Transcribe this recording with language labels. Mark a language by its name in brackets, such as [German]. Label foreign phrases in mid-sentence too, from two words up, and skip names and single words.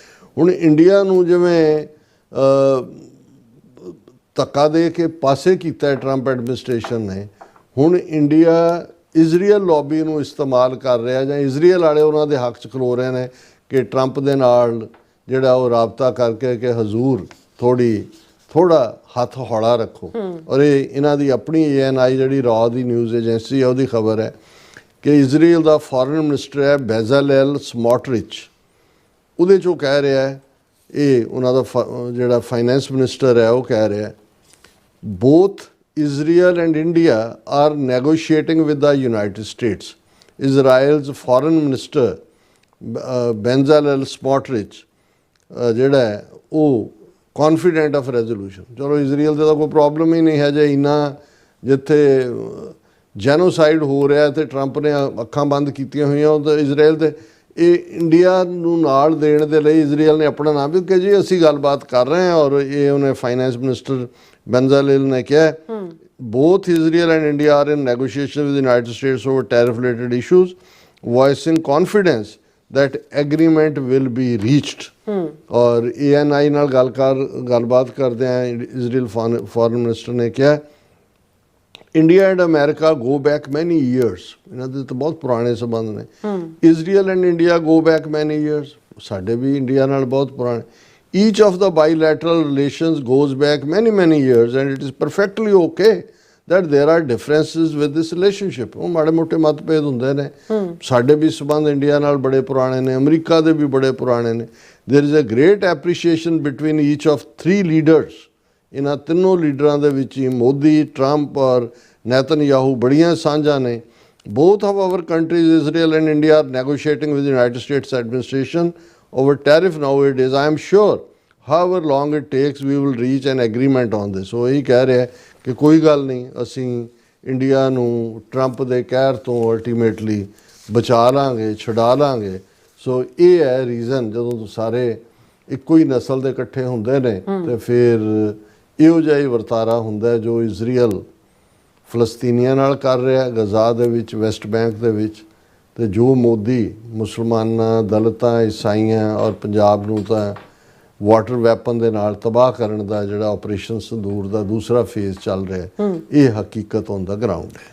[Punjabi] ਹੁਣ ਇੰਡੀਆ ਨੂੰ ਜਿਵੇਂ ਧੱਕਾ ਦੇ ਕੇ ਪਾਸੇ ਕੀਤਾ ਟਰੰਪ ਐਡਮਿਨਿਸਟ੍ਰੇਸ਼ਨ ਨੇ, ਹੁਣ ਇੰਡੀਆ ਇਜ਼ਰਾਈਲ ਲੌਬੀ ਨੂੰ ਇਸਤੇਮਾਲ ਕਰ ਰਿਹਾ ਜਾਂ ਇਜ਼ਰਾਈਲ ਵਾਲੇ ਉਹਨਾਂ ਦੇ ਹੱਕ 'ਚ ਖਲੋ ਰਹੇ ਨੇ ਕਿ ਟਰੰਪ ਦੇ ਨਾਲ ਜਿਹੜਾ ਉਹ ਰਾਬਤਾ ਕਰਕੇ ਕਿ ਹਜ਼ੂਰ ਥੋੜਾ ਹੱਥ ਹੌਲਾ ਰੱਖੋ। ਔਰ ਇਹ ਇਹਨਾਂ ਦੀ ਆਪਣੀ ANI ਜਿਹੜੀ ਰॉ ਦੀ [English] news agency [Punjabi] ਹੈ ਉਹਦੀ ਖਬਰ ਹੈ ਕਿ ਇਜ਼ਰਾਈਲ ਦਾ [English] foreign minister [Punjabi] ਹੈ ਬੈਜ਼ਾਲੇਲ ਸਮੋਟਰਿਚ, ਉਹਦੇ 'ਚ ਉਹ ਕਹਿ ਰਿਹਾ ਹੈ, ਇਹ ਉਹਨਾਂ ਦਾ ਜਿਹੜਾ [English] finance minister [Punjabi] ਹੈ ਉਹ ਕਹਿ ਰਿਹਾ [English] both Israel and India are negotiating with the United States. Israel's foreign minister Bezalel Smotrich [Punjabi] ਜਿਹੜਾ ਹੈ ਉਹ [English] confident of resolution. [Punjabi] ਚਲੋ ਇਜ਼ਰਾਈਲ ਦਾ ਤਾਂ ਕੋਈ ਪ੍ਰੋਬਲਮ ਹੀ ਨਹੀਂ ਹੈ ਜੇ ਇੰਨਾ ਜਿੱਥੇ ਜੈਨੋਸਾਈਡ ਹੋ ਰਿਹਾ ਤੇ ਟਰੰਪ ਨੇ ਅੱਖਾਂ ਬੰਦ ਕੀਤੀਆਂ ਹੋਈਆਂ ਉਹ ਤਾਂ ਇਜ਼ਰਾਈਲ ਦੇ ਇਹ ਇੰਡੀਆ ਨੂੰ ਨਾਲ ਦੇਣ ਦੇ ਲਈ ਇਜ਼ਰਾਈਲ ਨੇ ਆਪਣਾ ਨਾਮ ਵੀ ਕਿ ਜੀ ਅਸੀਂ ਗੱਲਬਾਤ ਕਰ ਰਹੇ ਹਾਂ ਔਰ ਇਹ ਉਹਨੇ [English] finance minister [Punjabi] Bezalel ਨੇ ਕਿਹਾ [English] both Israel and India are in negotiation with the United States over tariff related issues, voicing confidence that agreement will be reached. [Punjabi] ਔਰ ANI ਨਾਲ ਗੱਲਬਾਤ ਕਰਦੇ ਆ ਇਜ਼ਰਾਈਲ [English] foreign minister [Punjabi] ਨੇ ਕਿਹਾ [English] India and America go back many years. [Punjabi] ਇਹਨਾਂ ਦੇ ਤਾਂ ਬਹੁਤ ਪੁਰਾਣੇ ਸੰਬੰਧ ਨੇ [English] Israel and India go back many years. [Punjabi] ਸਾਡੇ ਵੀ ਇੰਡੀਆ ਨਾਲ ਬਹੁਤ ਪੁਰਾਣੇ [English] Each of the bilateral relations goes back many years and it is perfectly okay that there are differences with this relationship. [Punjabi] ਉਹ ਮਾੜੇ ਮੋਟੇ ਮਤਭੇਦ ਹੁੰਦੇ ਨੇ ਸਾਡੇ ਵੀ ਸੰਬੰਧ ਇੰਡੀਆ ਨਾਲ ਬੜੇ ਪੁਰਾਣੇ ਨੇ ਅਮਰੀਕਾ ਦੇ ਵੀ ਬੜੇ ਪੁਰਾਣੇ ਨੇ [English] There is a great appreciation between each of three leaders. [Punjabi] ਇਹਨਾਂ ਤਿੰਨੋਂ ਲੀਡਰਾਂ ਦੇ ਵਿੱਚ ਹੀ ਮੋਦੀ ਟਰੰਪ ਔਰ ਨੈਤਨਯਾਹੂ ਬੜੀਆਂ ਸਾਂਝਾਂ ਨੇ [English] Both of our countries, Israel and India, are negotiating with the United States administration over tariff nowadays. I am sure, however long it takes, we will reach an agreement on this. [Punjabi] So ਇਹੀ ਕਹਿ ਰਿਹਾ ਕਿ ਕੋਈ ਗੱਲ ਨਹੀਂ ਅਸੀਂ ਇੰਡੀਆ ਨੂੰ ਟਰੰਪ ਦੇ ਕਹਿਰ ਤੋਂ ਅਲਟੀਮੇਟਲੀ ਬਚਾ ਲਾਂਗੇ ਛੁਡਾ ਲਾਂਗੇ ਸੋ ਇਹ ਹੈ ਰੀਜ਼ਨ ਜਦੋਂ ਸਾਰੇ ਇੱਕੋ ਹੀ ਨਸਲ ਦੇ ਇਕੱਠੇ ਹੁੰਦੇ ਨੇ ਤੇ ਫਿਰ ਇਹੋ ਜਿਹਾ ਹੀ ਵਰਤਾਰਾ ਹੁੰਦਾ ਜੋ ਇਜ਼ਰਾਈਲ ਫਲਸਤੀਨੀਆਂ ਨਾਲ ਕਰ ਰਿਹਾ ਗਜ਼ਾ ਦੇ ਵਿੱਚ ਵੈਸਟ ਬੈਂਕ ਦੇ ਵਿੱਚ ਤੇ ਜੋ ਮੋਦੀ ਮੁਸਲਮਾਨਾਂ ਦਲਿਤਾਂ ਈਸਾਈਆਂ ਔਰ ਪੰਜਾਬ ਨੂੰ ਤਾਂ [English] water weapon [Punjabi] ਦੇ ਨਾਲ ਤਬਾਹ ਕਰਨ ਦਾ ਜਿਹੜਾ ਆਪਰੇਸ਼ਨ ਸੰਦੂਰ ਦਾ ਦੂਸਰਾ ਫੇਜ਼ ਚੱਲ ਰਿਹਾ ਇਹ ਹਕੀਕਤ [English] on the ground [Punjabi] ਹੈ